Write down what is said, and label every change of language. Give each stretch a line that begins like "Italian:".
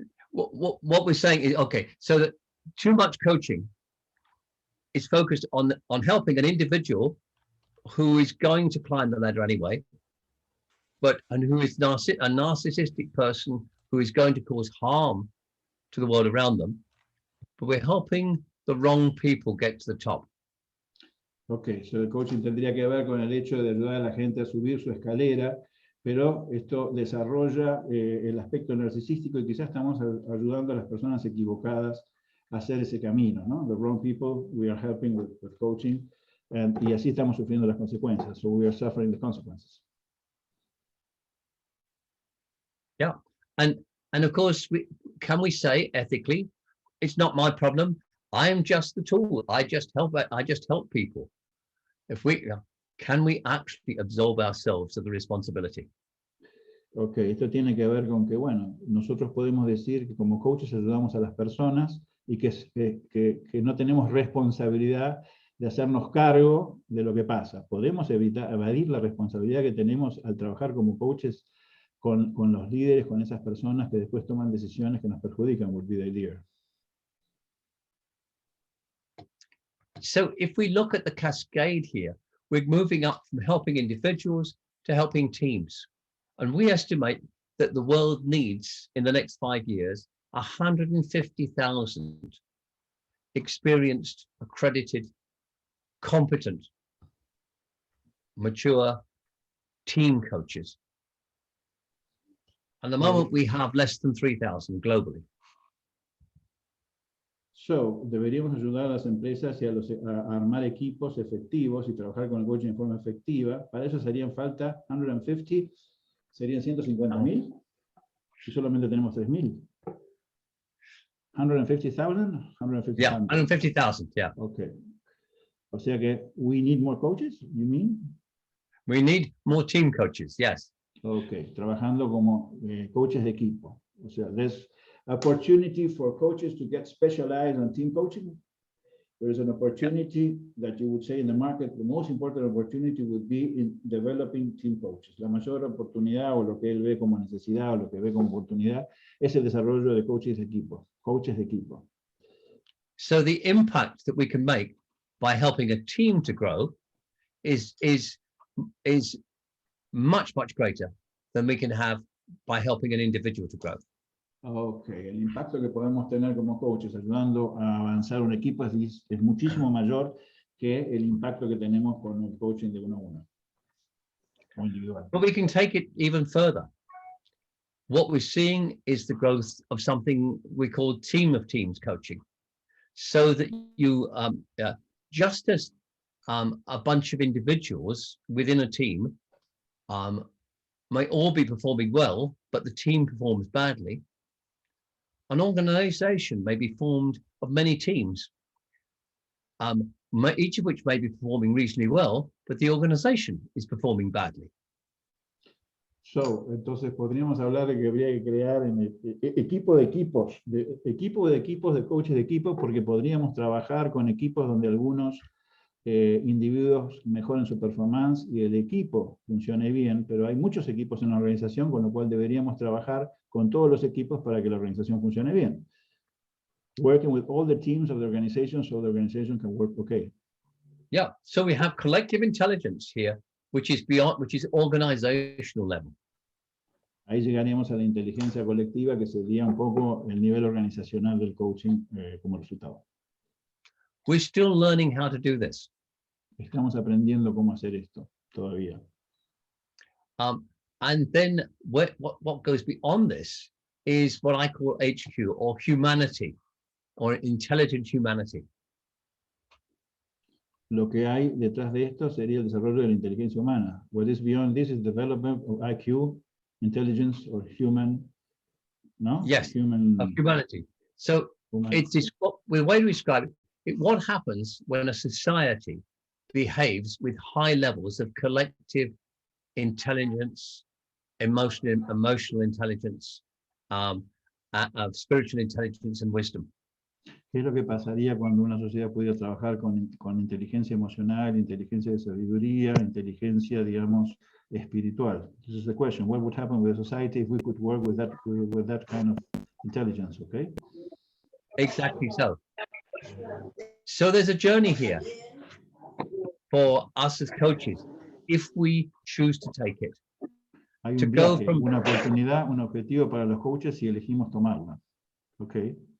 English: What we're saying is, okay, so that too much coaching is focused on helping an individual who is going to climb the ladder anyway, and who is a narcissistic person who is going to cause harm to the world around them, but we're helping the wrong people get to the top.
Spanish: Ok, so el coaching tendría que ver con el hecho de ayudar a la gente a subir su escalera, pero esto desarrolla el aspecto narcisístico, y quizás estamos ayudando a las personas equivocadas hacer ese camino, ¿no?
English: The wrong people, we are helping with coaching,
Spanish: y así estamos sufriendo las consecuencias.
English: So we are suffering the consequences. Yeah, and of course, can we say ethically, it's not my problem. I am just the tool. I just help people. Can we actually absolve ourselves of the responsibility?
Spanish: Ok, esto tiene que ver con que, bueno, nosotros podemos decir que como coaches ayudamos a las personas y que no tenemos responsabilidad de hacernos cargo de lo que pasa. Podemos evadir la responsabilidad que tenemos al trabajar como coaches con los líderes, con esas personas que después toman decisiones que nos perjudican,
English: would be the idea. So if we look at the cascade here, we're moving up from helping individuals to helping teams. And we estimate that the world needs, in the next 5 years, 150,000 experienced, accredited, competent, mature team coaches. At the moment, we have less than 3,000 globally.
Spanish: So, deberíamos ayudar a las empresas y a armar equipos efectivos y trabajar con el coaching de forma efectiva. Para eso serían falta 150, serían 150,000, si solamente tenemos 3,000.
English: 150,000? 150,000. Yeah, 150,000, yeah. Okay.
Spanish: O sea que,
English: we need more coaches, you mean? We need more team coaches, yes.
Spanish: Okay, trabajando como coaches de equipo. O sea,
English: there's opportunity for coaches to get specialized on team coaching. There is an opportunity that you would say in the market, the most important opportunity would be in developing team coaches.
Spanish: La mayor oportunidad, o lo que él ve como necesidad, o lo que ve como oportunidad, es el desarrollo de coaches de equipo. Coaches de equipo.
English: So the impact that we can make by helping a team to grow is much, much greater than we can have by helping an individual to grow.
Spanish: Ok, el impacto que podemos tener como coaches ayudando a avanzar un equipo es muchísimo mayor que el impacto que tenemos con el coaching de uno a uno, o individual.
English: But we can take it even further. What we're seeing is the growth of something we call team of teams coaching. So that you, just as a bunch of individuals within a team may all be performing well, but the team performs badly, an organization may be formed of many teams, each of which may be performing reasonably well, but the organization is performing badly.
Spanish: So, entonces podríamos hablar de que habría que crear equipo de equipos de coaches de equipos, porque podríamos trabajar con equipos donde algunos individuos mejoren su performance y el equipo funcione bien, pero hay muchos equipos en la organización, con lo cual deberíamos trabajar con todos los equipos para que la organización funcione bien.
English: Working with all the teams of the organization so the organization can work okay. Yeah, so we have collective intelligence here, which is organizational level.
Spanish: Ahí llegaríamos a la inteligencia colectiva, que sería un poco el nivel organizacional del coaching como resultado.
English: We're still learning how to do this.
Spanish: Estamos aprendiendo cómo hacer esto todavía.
English: And then what goes beyond this is what I call HQ, or humanity, or intelligent humanity.
Spanish: Lo que hay detrás de esto sería el desarrollo de la inteligencia humana.
English: What is beyond this is development of IQ, intelligence, or human, no? Yes, human, of humanity. So it's the way to describe it, what happens when a society behaves with high levels of collective intelligence, emotional intelligence, of spiritual intelligence and wisdom.
Spanish: ¿Qué es lo que pasaría cuando una sociedad pudiera trabajar con inteligencia emocional, inteligencia de sabiduría, inteligencia, digamos, espiritual?
English: This is the question. What would happen with a society if we could work with that kind of intelligence, okay? Exactly so. So there's a journey here for us as coaches, if we choose to take it.
Spanish: Hay un viaje, una oportunidad, un objetivo para los coaches si elegimos tomarla, okay?